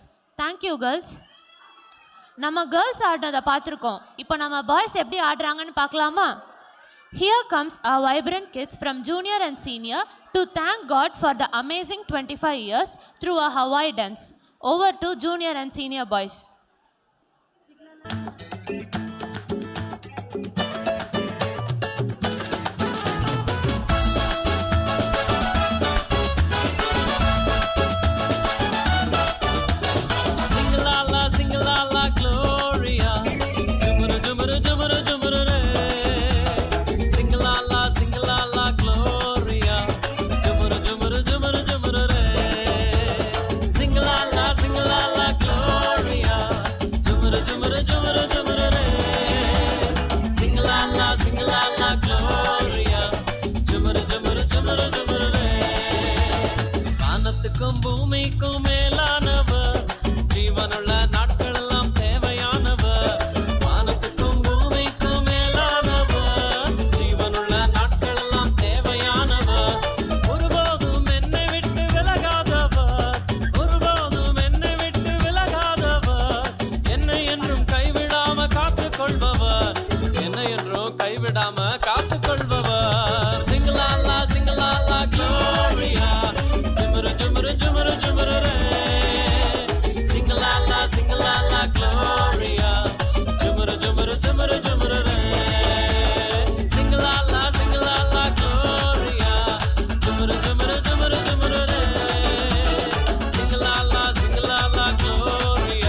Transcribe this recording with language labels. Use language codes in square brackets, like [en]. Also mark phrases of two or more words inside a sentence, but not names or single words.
[en] Thank you girls. [ta] நம்ம கேர்ள்ஸ் ஆடினதை பார்த்துருக்கோம். இப்போ நம்ம பாய்ஸ் எப்படி ஆடுறாங்கன்னு பார்க்கலாமா? [en] Here comes our vibrant kids from junior and senior to thank God for the amazing 25 years through a Hawaii dance. Over to junior and senior boys. Singalala, singalala, Gloria. Jumuru, jumuru, jumuru, jumuru, re. Singalala, singalala, Gloria. Jumuru, jumuru, jumuru, jumuru, re. Singalala, singalala, Gloria. Jumuru, jumuru, jumuru, jumuru, re. Singalala, singalala, Gloria. Jumuru, jumuru, jumuru, jumuru, re. [ta] வானத்துக்கும் பூமிக்கும் மேலானவர், ஜீவனுள்ள நாட்களெல்லாம் தேவையானவர். வானத்துக்கும் பூமிக்கும் மேலானவர், ஜீவனுள்ள நாட்களெல்லாம் தேவையானவர். ஒருபோதும் என்னை விட்டு விலகாதவர், ஒருபோதும் என்னை விட்டு விலகாதவர். என்னை என்றும் கைவிடாம காத்துக்கொள்பவர், என்னை என்றும் கைவிடாம காத்துக்கொள்பவர். சிங்கலாலா சிங்கலாலா க்ளோரியா, ஜுமுரு ஜுமுரு ஜுமுரு ஜுமுரு ரே. Singalala, singalala, Gloria. Jumuru, jumuru, jumuru, jumuru, re. Singalala, singalala, Gloria. Jumuru, jumuru, jumuru, jumuru, re. Singalala, singalala, Gloria.